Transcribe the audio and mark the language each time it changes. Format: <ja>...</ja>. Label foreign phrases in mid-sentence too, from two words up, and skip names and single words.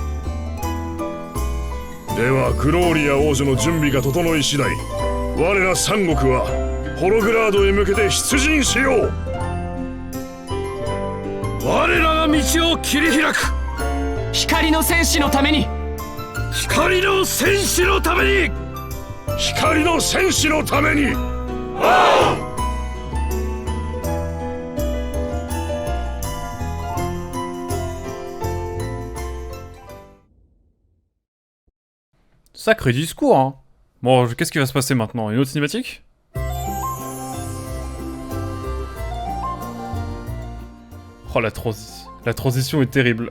<ja>ではグローリア王女の準備が整い次第、我ら三国はホログラードへ向けて出陣しよう。我らが道を切り開く。光の戦士のために。光の戦士のために。光の戦士のために。</ja> <fr>Sacré discours, hein. Bon, qu'est-ce qui va se passer maintenant? Une autre cinématique? Oh, la transition est terrible.</fr>